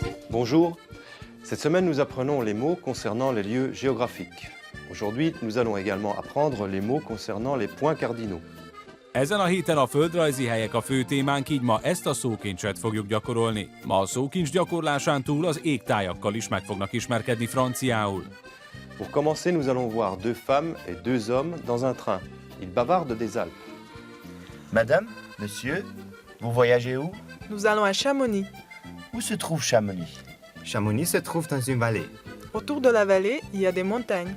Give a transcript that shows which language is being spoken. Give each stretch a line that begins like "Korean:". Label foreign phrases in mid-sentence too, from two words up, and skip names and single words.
French: Bonjour, cette semaine nous apprenons les mots concernant les lieux géographiques. Aujourd'hui, nous allons également apprendre les mots concernant les points cardinaux.
Hungarian: Ezen a héten a földrajzi helyek a fő témánk, így ma ezt a szókincset fogjuk gyakorolni. Ma a szókincs gyakorlásán túl az égtájakkal is meg fognak ismerkedni franciául.
French: Pour commencer, nous allons voir deux femmes et deux hommes dans un train. Ils bavardent des Alpes. Madame, monsieur, vous voyagez où? Nous allons à Chamonix. Où se trouve Chamonix? Chamonix se trouve dans une vallée. Autour de la vallée, il y a des montagnes.